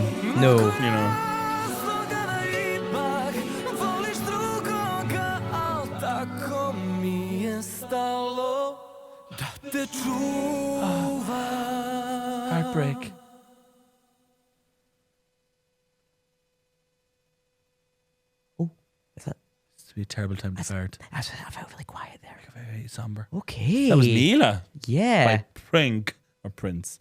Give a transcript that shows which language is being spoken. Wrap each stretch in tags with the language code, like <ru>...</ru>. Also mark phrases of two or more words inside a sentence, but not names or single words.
<en>No. you know.</en> <sr>Razloga da ipak voliš drugoga, al tako mi je stalo da te čuvam.</sr> <en>Heartbreak. Is that be a terrible time to fart. I felt really quiet there. Very somber. Okay. That was Mila. Yeah. By Prink or Prince.</en>